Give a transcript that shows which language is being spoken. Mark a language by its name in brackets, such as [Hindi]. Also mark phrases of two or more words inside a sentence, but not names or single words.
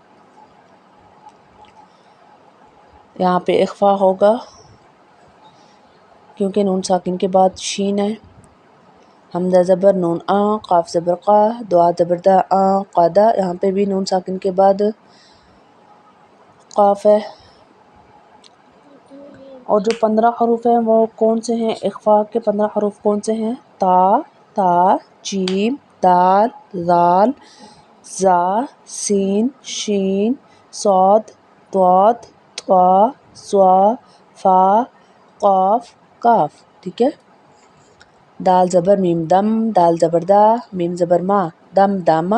[Urdu] یہاں پہ اخفا ہوگا کیونکہ نون ساکن کے بعد شین ہے۔ حمزہ زبر نون آں، قاف زبر قا، دعا زبر دا، آں قدا۔ یہاں پہ بھی نون ساکن کے بعد قاف ہے۔ اور جو 15 حروف ہیں وہ کون سے ہیں؟ اخفا کے 15 حروف کون سے ہیں؟ تا، تا، جیم، دال، ذال، زا، سین، شین، صاد، ضاد، طا، ثا، فا، قاف، کاف، ٹھیک ہے۔ دال زبر میم دم، دال زبر دا، میم زبر ما، دم داما۔